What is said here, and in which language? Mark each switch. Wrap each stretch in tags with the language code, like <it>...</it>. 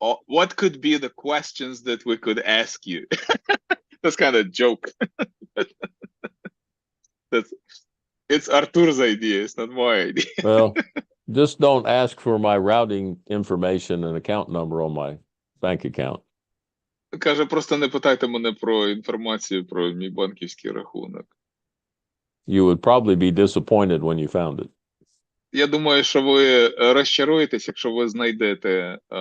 <en>What could be the questions that we could ask you? That's kind of a joke. It's Artur's idea. It's not my idea. Well, just don't ask for my routing information and account number on my bank account.</en> <uk>Каже, просто не питайте мене про інформацію про мій банківський рахунок.</uk> <en>You would probably be disappointed when you found it.</en> <uk>Я думаю, що ви розчаруєтесь, якщо ви знайдете.</uk>